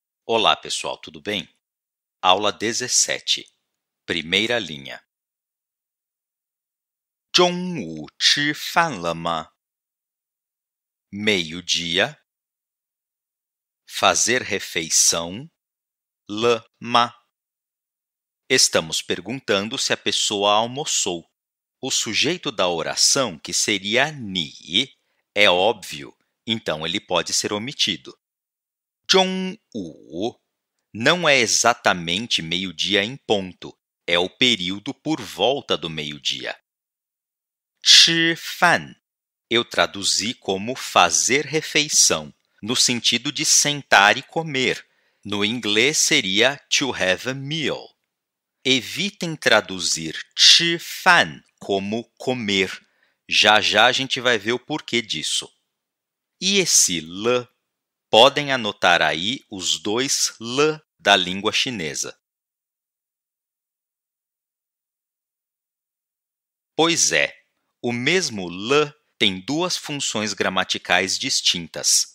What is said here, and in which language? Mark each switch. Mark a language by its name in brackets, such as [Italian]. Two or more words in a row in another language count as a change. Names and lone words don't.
[Portuguese] Olá, pessoal, tudo bem? Aula 17, primeira linha. [Chinese] 中午吃饭了吗? [Portuguese] Meio-dia. Fazer refeição. [Chinese] 了吗? [Portuguese] Estamos perguntando se a pessoa almoçou. O sujeito da oração, que seria ni, é óbvio, então ele pode ser omitido. 中午 não é exatamente meio-dia em ponto, é o período por volta do meio-dia. 吃饭 eu traduzi como fazer refeição, no sentido de sentar e comer. No inglês seria [English] to have a meal. [Portuguese] Evitem traduzir 吃饭 como comer. Já já a gente vai ver o porquê disso. E esse l? Podem anotar aí os dois l da língua chinesa. Pois é, o mesmo l tem duas funções gramaticais distintas.